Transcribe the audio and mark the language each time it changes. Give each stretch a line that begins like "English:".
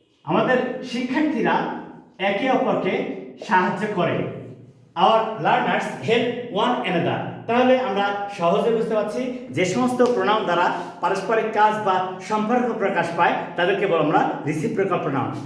Bangla: আমাদের শিক্ষার্থীরা একে অপরকে সাহায্য করে।
English: Our learners help one another.
Bangla: তাহলে আমরা সহজে বুঝতে পারছি যে সমস্ত প্রোনাউন দ্বারা পারস্পরিক কাজ বা সম্পর্ক প্রকাশ পায় তাদেরকে বলে আমরা রিসিপ্রোকাল প্রোনাউন।